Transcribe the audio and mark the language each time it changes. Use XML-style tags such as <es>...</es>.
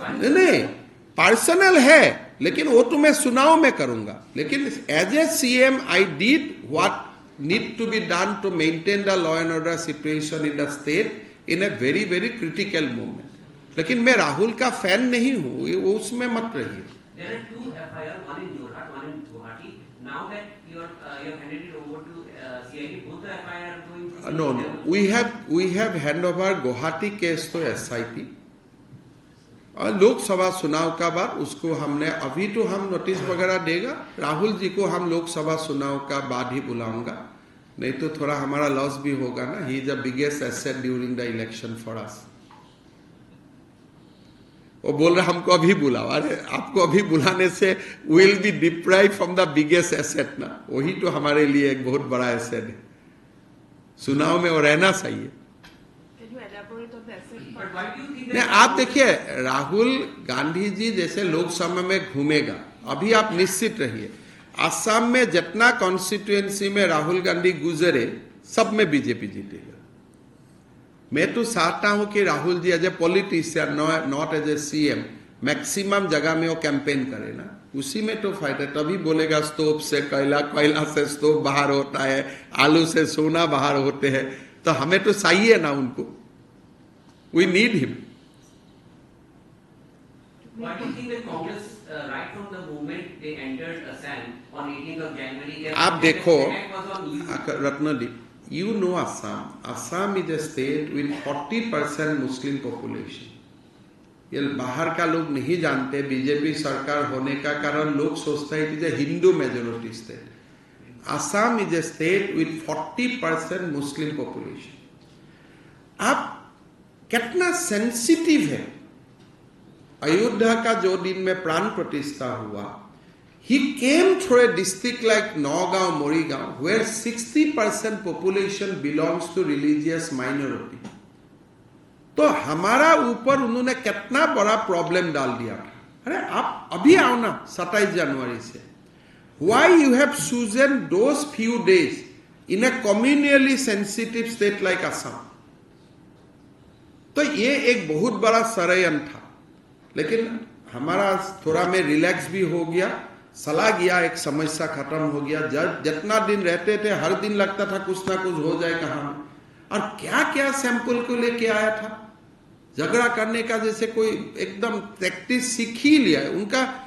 <hi>नहीं, पर्सनल है, लेकिन वो तो मैं चुनाव में करूंगा।</hi> <en>लेकिन as a CM I did what need to be done to maintain the law and order situation in the state in a very very critical moment.</en> <hi>लेकिन मैं राहुल का फैन नहीं हूं, वो उसमें मत रहिए।</hi> <en>There are 2 FIR, one in Jorhat, one in Guwahati. Now that you have handed it over to CID, both the FIR are going to... No. We have hand over Guwahati case to SIT.</en> <hi>और लोकसभा चुनाव का बाद उसको हमने, अभी तो हम notice वगैरह देगा, राहुल जी को हम लोकसभा चुनाव का बाद ही बुलाऊंगा, नहीं तो थोड़ा हमारा लॉस भी होगा ना।</hi> <en>He is the biggest asset during the election for us.</en> <hi>वो बोल रहा हमको अभी बुलाओ, अरे आपको अभी बुलाने से</hi> <en>will be deprive from the biggest asset</en> <hi>ना, वही तो हमारे लिए एक बहुत बड़ा एसेट है। चुनाव में वो रहना चाहिए। नहीं, आप देखिए, राहुल गांधी जी जैसे लोकसभा में घूमेगा, अभी आप निश्चित रहिए, असम में जितना कॉन्स्टिट्यूएंसी में राहुल गांधी गुजरे सब में बीजेपी जीतेगा। मैं तो चाहता हूं कि Rahul ji</hi> <en>as a politician, not as a CM,</en> <hi>maximum जगह में वो कैंपेन करे ना, उसी में तो फायदा। तभी बोलेगा स्टोव से कोयला, कोयला से स्टोव बाहर होता है, आलू से सोना बाहर होते हैं, तो हमें तो चाहिए ना उनको।</hi> <en>We need him. Why do you think that Congress, right from the moment they entered Assam on 18th of January,</en> <hi>आप देखो</hi> <en>was on you? Ratnadeep, you know Assam. Assam is a state with 40% Muslim population.</en> <hi>ये बाहर का लोग नहीं जानते, BJP सरकार होने का कारण लोग सोचते हैं कि Hindu majority state.</hi> <en>Assam is a state with 40% Muslim population.</en> <hi>आप कितना सेंसिटिव है। अयोध्या का जो दिन में प्राण प्रतिष्ठा हुआ,</hi> <en>he came through a district like Nagaon, Morigaon, where 60% population belongs to religious minority.</en> <hi>तो हमारा ऊपर उन्होंने कितना बड़ा प्रॉब्लम डाल दिया था। अरे आप अभी आओ ना 27 जनवरी से।</hi> <en>Why you have chosen those few days in a communally sensitive state like Assam?</en> <hi>तो ये एक बहुत बड़ा षड्यंत्र था, लेकिन हमारा थोड़ा में रिलैक्स भी हो गया, चला गया, एक समस्या खत्म हो गया। जब जितना दिन रहते थे हर दिन लगता था कुछ ना कुछ हो जाए कहां में। और क्या क्या सैंपल को लेके आया था, झगड़ा करने का जैसे कोई एकदम प्रैक्टिस सीख ही लिया है उनका।</hi>